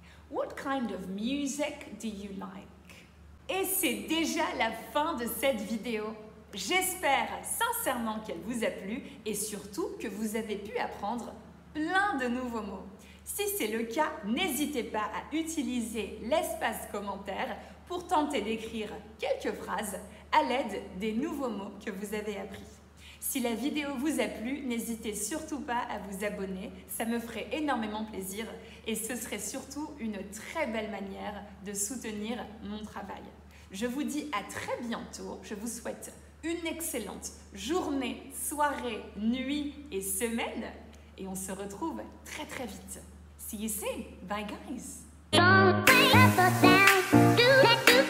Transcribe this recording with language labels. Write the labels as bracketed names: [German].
[English] What kind of music do you like? [French] Et c'est déjà la fin de cette vidéo. J'espère sincèrement qu'elle vous a plu et surtout que vous avez pu apprendre plein de nouveaux mots. Si c'est le cas, n'hésitez pas à utiliser l'espace commentaire pour tenter d'écrire quelques phrases à l'aide des nouveaux mots que vous avez appris. Si la vidéo vous a plu, n'hésitez surtout pas à vous abonner, ça me ferait énormément plaisir et ce serait surtout une très belle manière de soutenir mon travail. Je vous dis à très bientôt, je vous souhaite une excellente journée, soirée, nuit et semaine et on se retrouve très très vite. [English] See you soon. Bye guys. Don't wait up or down, do that.